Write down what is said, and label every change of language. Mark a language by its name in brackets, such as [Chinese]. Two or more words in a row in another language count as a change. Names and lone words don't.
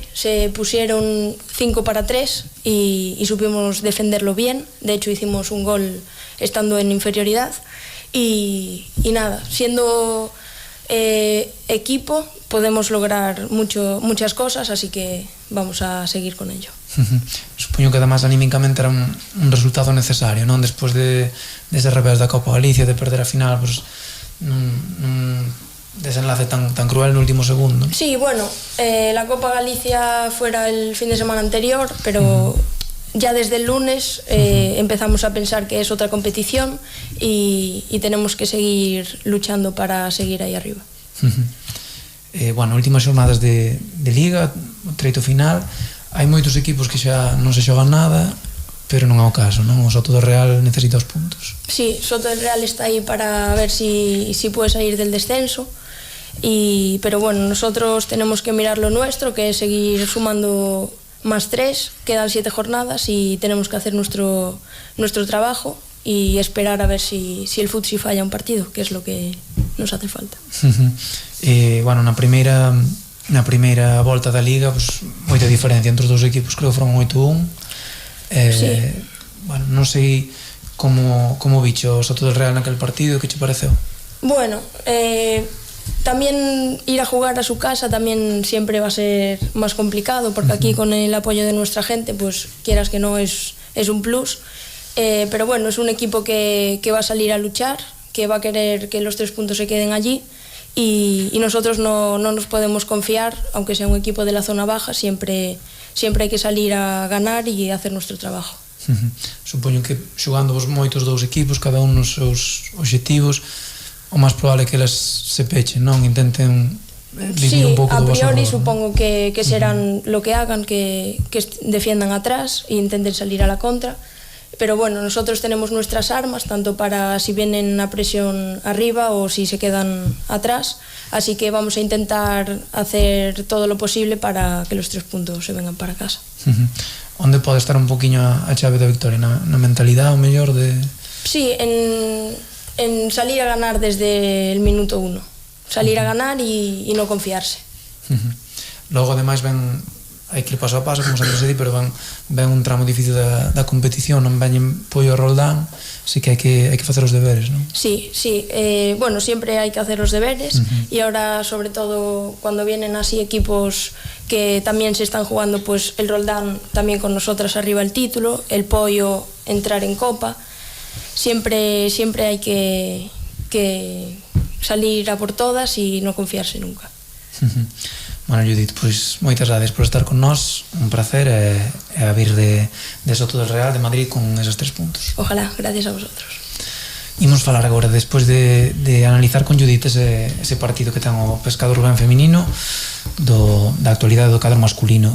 [Spanish] Se pusieron 5-3 y supimos defenderlo bien. De hecho, hicimos un gol estando en inferioridad y nada, siendo equipo podemos lograr muchas cosas, así que vamos a seguir con ello. [Galician] Supoño que además anímicamente era un resultado necesario, non? Despois de ese revés da Copa Galicia, de perder a final, nun desenlace tan cruel no último segundo. [Spanish] Sí, bueno, la Copa Galicia fuera el fin de semana anterior, pero ya desde el lunes empezamos a pensar que es otra competición y tenemos que seguir luchando para seguir ahí arriba. [Galician] Últimas xornadas de Liga, o treito final, hai moitos equipos que xa non se xogan nada, pero non é o caso, non? O Soto do Real necesita os puntos. [Spanish] Sí, Soto del Real está ahí para ver si puede salir del descenso. Pero bueno, nosotros tenemos que mirar lo nuestro, que es seguir sumando más 3, quedan 7 jornadas y tenemos que hacer nuestro trabajo y esperar a ver si el Futsi falla un partido, que es lo que nos hace falta. [Galician] Bueno, na primeira volta da Liga, pues, moita diferencia entre os dous equipos, creo que foron 8-1. [Spanish] Sí. [Galician] Bueno, non sei como bicho o Soto del Real naquel partido, que che pareceu? [Spanish] Bueno, también ir a jugar a su casa también siempre va a ser más complicado, porque aquí con el apoyo de nuestra gente, pues quieras que no, es un plus. Pero bueno, es un equipo que va a salir a luchar, que va a querer que los 3 puntos se queden allí, y nosotros no nos podemos confiar, aunque sea un equipo de la zona baja, siempre hai que salir a ganar e hacer nuestro trabajo. [Galician] Supoño que xogando vos moitos dous equipos, cada un nos seus obxectivos, o máis probable é que eles se pechen, non? Intenten vivir un pouco do vosso [Latin] a priori [Spanish] rol, supongo que serán lo que hagan, que defiendan atrás e intenten salir a la contra. Pero bueno, nosotros tenemos nuestras armas, tanto para si vienen a presión arriba o si se quedan atrás, así que vamos a intentar hacer todo lo posible para que los 3 puntos se vengan para casa. [Galician] Onde pode estar un poquinho a chave da victoria? Na mentalidade, o mellor de... [Spanish] Sí, en salir a ganar desde el minuto 1, salir a ganar y no confiarse. [Galician] Logo, ademais, hai que ir paso a paso, como sempre se di, pero ven un tramo difícil da competición, non veñen pollo a Roldán, así que hai que facer os deberes, non? [Spanish] Sí, bueno, siempre hay que hacer los deberes, y ahora, sobre todo, cuando vienen así equipos que también se están jugando, pues el Roldán también con nosotras arriba el título, el Pollo entrar en Copa, siempre hay que salir a por todas y no confiarse nunca. [Galician] Bueno, Judith, pois moitas gracias por estar con nós, un placer, e a vir de Soto del Real de Madrid con [Spanish] esos 3 puntos. Ojalá, gracias a vosotros. [Galician] Imos falar agora, despois de analizar con Judith ese partido que ten o Pescado Rubén feminino da actualidade do cadro masculino.